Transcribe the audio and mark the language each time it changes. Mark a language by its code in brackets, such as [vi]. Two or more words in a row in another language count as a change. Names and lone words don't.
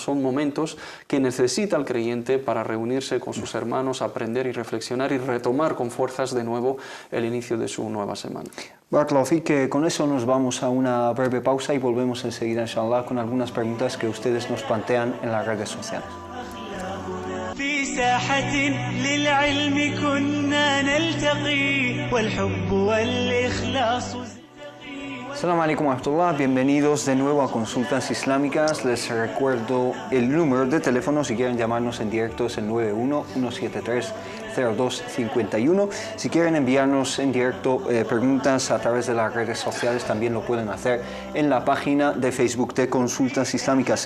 [es] Son momentos que necesita el creyente para reunirse con sus hermanos, aprender y reflexionar y retomar con fuerzas de nuevo el inicio de su nueva semana. [ar] بارك الله فيك, [es] que con eso nos vamos a una breve pausa y volvemos enseguida, [ar] إن شاء الله, [es] con algunas preguntas que ustedes nos plantean en las redes sociales. [ar] في ساحة للعلم كنا نلتقي والحب والإخلاص. السلام عليكم ورحمة الله, [es] bienvenidos de nuevo a Consultas Islámicas. Les recuerdo el número de teléfono, si quieren llamarnos en directo es el 91-173-0251. Si quieren enviarnos en directo preguntas a través de las redes sociales, también lo pueden hacer en la página de Facebook de Consultas Islámicas.